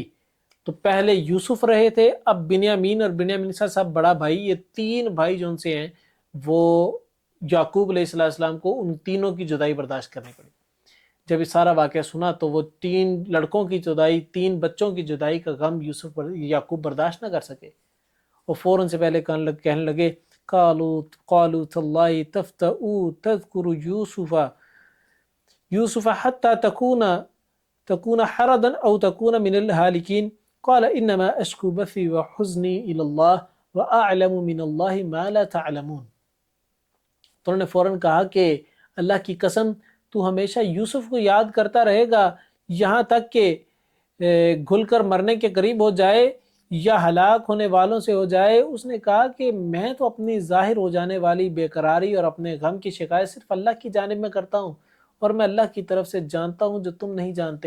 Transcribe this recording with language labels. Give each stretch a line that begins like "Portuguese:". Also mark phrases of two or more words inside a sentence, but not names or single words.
Urdu: تو پہلے یوسف رہے تھے، اب بنیامین اور بنیامین صاحب بڑا بھائی، یہ تین بھائی جو ان سے ہیں وہ یعقوب علیہ السلام کو ان تینوں کی جدائی برداشت کرنی پڑی۔ جب یہ سارا واقعہ سنا تو وہ تین لڑکوں کی جدائی، تین بچوں کی جدائی کا غم یعقوب برداشت نہ کر سکے، وہ فوراً سے پہلے کہنے لگے
Arabic: قالوا تاللہ تفتأ تذکر یوسف حتی تکون حردا او تکون من الہالکین قال انما اشکو بثی وحزنی الی اللہ واعلم من اللہ ما لا تعلمون۔
Urdu: تو انہوں نے فوراً کہا کہ اللہ کی قسم تو ہمیشہ یوسف کو یاد کرتا رہے گا یہاں تک کہ گھل کر مرنے کے قریب ہو جائے یا ہلاک ہونے والوں سے ہو جائے۔ اس نے کہا کہ میں تو اپنی ظاہر ہو جانے والی بے قراری اور اپنے غم کی شکایت صرف اللہ کی جانب میں کرتا ہوں، اور میں اللہ کی طرف سے جانتا ہوں جو تم نہیں جانتے۔